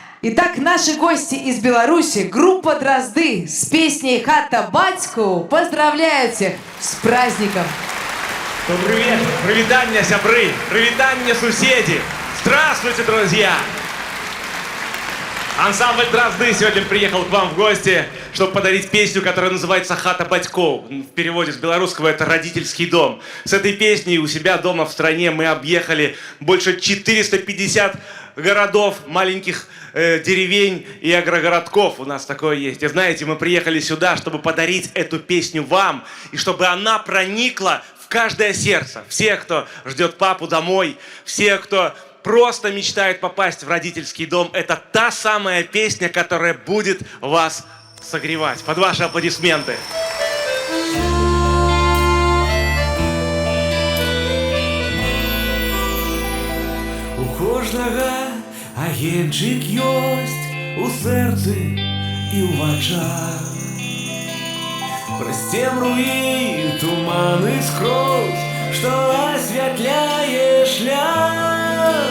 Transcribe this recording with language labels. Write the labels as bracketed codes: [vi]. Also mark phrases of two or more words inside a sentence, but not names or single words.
[ru] Итак, наши гости из Беларуси, группа «Дрозды» с песней «Хата батьку» поздравляют всех с праздником! Добрый вечер! [be] Привитание, сябры! Привитание, [ru] соседи! Здравствуйте, друзья! Ансамбль «Дрозды» сегодня приехал к вам в гости, чтобы подарить песню, которая называется «Хата батьков». В переводе с белорусского это «Родительский дом». С этой песней у себя дома в стране мы объехали больше 450 городов, маленьких деревень и агрогородков. У нас такое есть. И знаете, мы приехали сюда, чтобы подарить эту песню вам, и чтобы она проникла в каждое сердце. Все, кто ждет папу домой, все, кто просто мечтает попасть в родительский дом, это та самая песня, которая будет вас согревать. Под ваши аплодисменты. [be] У кожнага агеньчык ёсць у сэрцы і ў вачах. Праз цемру і туманы скрозь, што асвятляе шлях.